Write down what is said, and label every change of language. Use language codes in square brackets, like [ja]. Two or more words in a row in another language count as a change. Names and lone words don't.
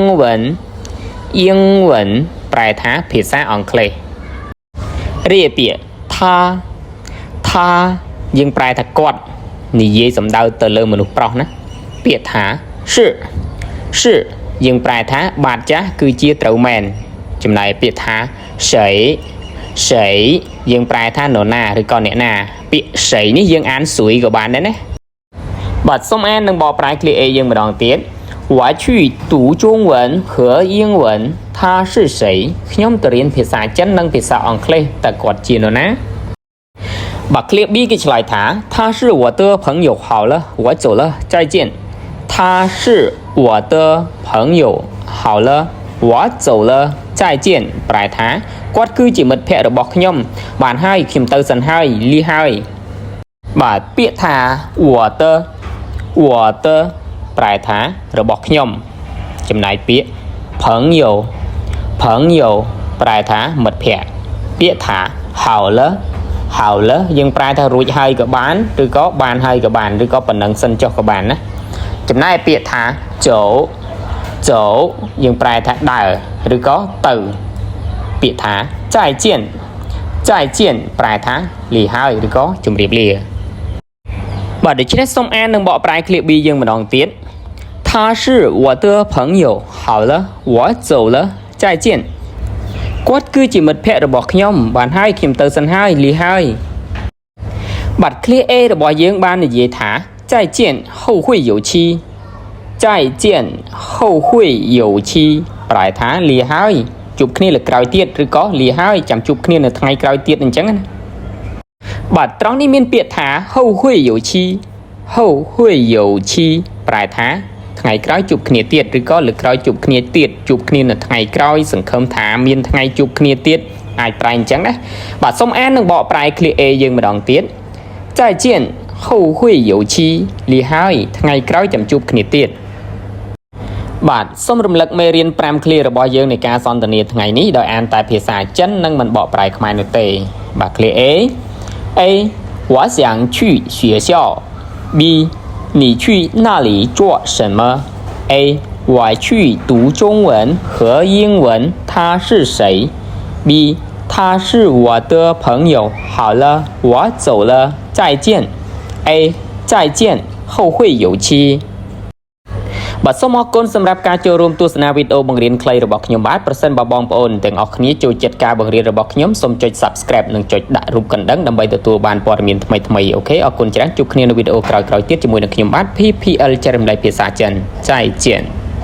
[km] វិនប្រែថាភាសាអង់គ្លេសរីឯពាក្យថាយើងប្រែថាគាត់និយាយសំដៅទៅលើមនុស្សប្រុសណាពាក្យថា是យើងប្រែថាបាទចាស់គឺជាត្រូវមែ នចំណែកពាក្យថាស្រីយើងប្រែថានរណាឬក៏អ្នកណាពាក្យស្រីនេះយើងអានស្រួយក៏បានដែរណាបាទសូមអាននិងប កប្រែ clear A យើងម្ដងទៀត [zh] 我去读中文和英文他是谁 [km] ខ្ញុំទៅរៀនភាសាចិននិងភាសាអង់គ្លេសតើគាត់ជានរណាបាទ clear B គេឆ្លើយថា [zh] 他是我的朋友好了我走了再见他是我的朋友好了我走了再见 [km] ប្រែថាគាត់គឺជាមិត្តភក្តិរបស់ខ្ញុំបានហើយខ្ញុំទៅសិនហើយលាហើយបាទពាក្យថា [zh] 我的 [km] ប្រែថារបស់ខ្ញុំចំណែកពាក្យ朋友ប្រែថាមិត្តភក្តិពាក្យថា好了យើងប្រែថារួចហើយក៏បានឬក៏បានហើយ ក៏បានឬក៏ប៉ុណ្ណឹងសិនចុះក៏បានណាចំណែកពាក្យថាចូលយើងប្រែថាដើរឬក៏ទៅ ពាក្យថា再见ប្រែថាលាហើយឬក៏ជម្រាបលាបាទដូច្នេះសូមអាននិងបកប្រែ clear B យើងម្ដងទៀត [zh] 他是我的朋友好了我走了再见 [km] គាត់គឺជាមិត្តភក្តិរបស់ខ្ញុំបានហើយខ្ញុំទៅសិនហើយលាហើយបាទ clear A របស់យើងបាននិយាយថា [zh] 再见后会有期 [km] ប្រែថាលាហើយជួបគ្នាលើក្រោយទៀតឬក៏លាហើយចាំជួបគ្នានៅថ្ងៃក្រោយទៀតអញ្ចឹងណាបាទត្រង់នេះមានពាក្យថា后会有期ប្រែថាថ្ងៃក្រោយជួបគ្នាទៀតឬក៏លើក្រោយជួបគ្នាទៀតជួបគ្នានៅថ្ងៃក្រោយ សង្ឃឹមថាមានថ្ងៃជួបគ្នាទៀតអាចប្រែអញ្ចឹងណាបាទសូមអាននិងបកប្រែ clear A យើងម្ដងទៀត [zh] 再见后会有期 [km] លាហើយថ្ងៃក្រោយចាំជួបគ្នាទៀតបាទសូ មរំលឹកមេរៀន5 clear របស់យើងនៃការសន្ទនាថ្ងៃនេះដោយអានតែភាសាចិននិងមិនបកប្រែខ្មែរនោះទេបាទ clear A [zh] 我想去学校 B你去那里做什么 A我去读中文和英文他是谁 B他是我的朋友好了我走了再见 A再见后会有期 [km] បាទសូមអរគុណសម្រាប់ការចូលរួមទស្សនាវីដេអូបង្រៀនខ្លីរបស់ខ្ញុំបាទប្រសិនបើបងប្អូនទាំងអស់គ្នាចូលចិត្តការបង្រៀនរបស់ខ្ញុំសូមចុច Subscribe និងចុចដាក់រូបកណ្ដឹងដើម្បីទទួលបានព័ត៌មានថ្មីៗអូខេអរគុណច្រើនជួបគ្នានៅវីដេអូក្រោយៗទៀតជាមួយនឹងខ្ញុំបាទ PPL ចែករំលែកភាសាចិនចៃជៀន